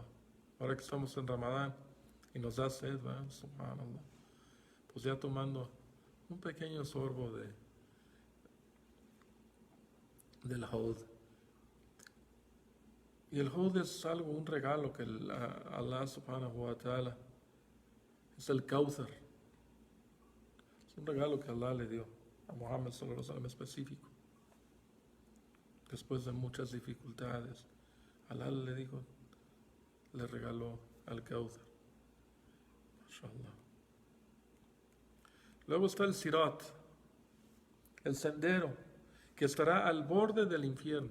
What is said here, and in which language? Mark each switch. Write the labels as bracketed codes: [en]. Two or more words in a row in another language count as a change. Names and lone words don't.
[es] Ahora que estamos en Ramadán y nos da sed, ¿verdad? [ar] سبحان الله. [es] Pues ya tomando un pequeño sorbo del Haud. Y el Haud es algo, un regalo que Allah [ar] سبحانه وتعالى, [es] es el Kauthar. Es un regalo que Allah le dio a Muhammad [ar] صلى الله عليه وسلم [es] específico. Después de muchas dificultades, Allah le dijo, le regaló al Kauthar. [ar] ما شاء الله. [es] Luego está el Sirat, el sendero, que estará al borde del infierno.